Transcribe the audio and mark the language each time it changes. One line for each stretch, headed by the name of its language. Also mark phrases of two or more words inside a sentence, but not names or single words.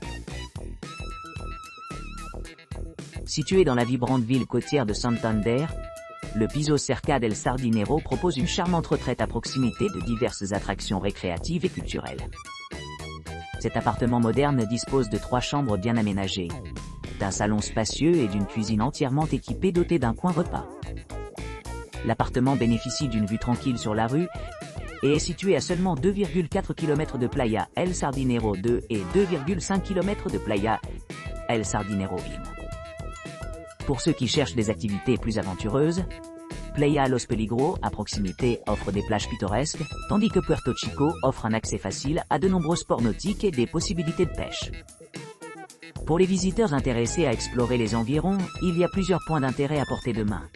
French: Situé dans la vibrante ville côtière de Santander, le Piso Cerca del Sardinero propose une charmante retraite à proximité de diverses attractions récréatives et culturelles. Cet appartement moderne dispose de 3 chambres bien aménagées, d'un salon spacieux et d'une cuisine entièrement équipée dotée d'un coin repas. L'appartement bénéficie d'une vue tranquille sur la rue et est situé à seulement 2,4 km de Playa El Sardinero 2 et 2,5 km de Playa El Sardinero 1. Pour ceux qui cherchent des activités plus aventureuses, Playa Los Peligros, à proximité, offre des plages pittoresques, tandis que Puerto Chico offre un accès facile à de nombreux sports nautiques et des possibilités de pêche. Pour les visiteurs intéressés à explorer les environs, il y a plusieurs points d'intérêt à portée de main.